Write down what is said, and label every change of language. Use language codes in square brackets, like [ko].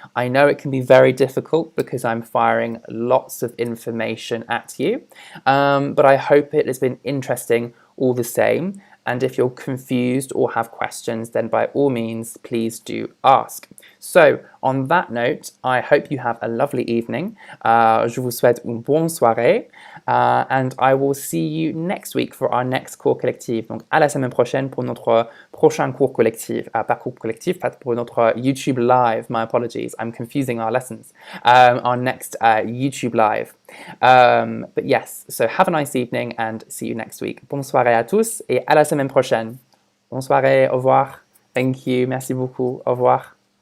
[en] I know it can be very difficult because I'm firing lots of information at you, but I hope it has been interesting all the same. And if you're confused or have questions, then by all means, please do ask. So, on that note, I hope you have a lovely evening. [fr] Je vous souhaite une bonne soirée. [en] And I will see you next week for our next cours collectif. [fr] Donc, à la semaine prochaine pour notre prochain cours collectif. Pas cours collectif, pas pour notre YouTube Live. [en] My apologies, I'm confusing our lessons. Our next YouTube Live. But yes, so have a nice evening and see you next week. [fr] Bonne soirée à tous et à la semaine prochaine. Bonne soirée, au revoir. [en] Thank you, [fr] merci beaucoup, au revoir.